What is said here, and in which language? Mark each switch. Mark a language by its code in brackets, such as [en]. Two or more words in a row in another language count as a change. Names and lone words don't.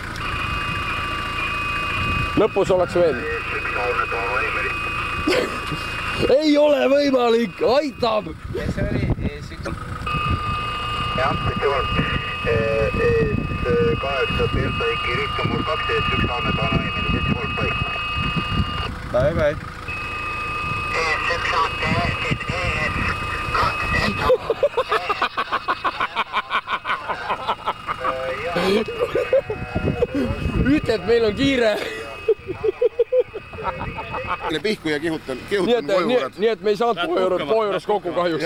[et] Lõpus oleks veel. Ei ole võimalik, aitab! Ja see oli ES1. Jah, ES8 Delta Iki Rikka Murd 2 ES1 andmed on aimil 7-3 paik. [en] Bye bye. [et] ES1 saate siin ES2. Ütled, meil on kiire. Pihku ja kihutan nii et me ei saanud poe juures kokku kahjuks.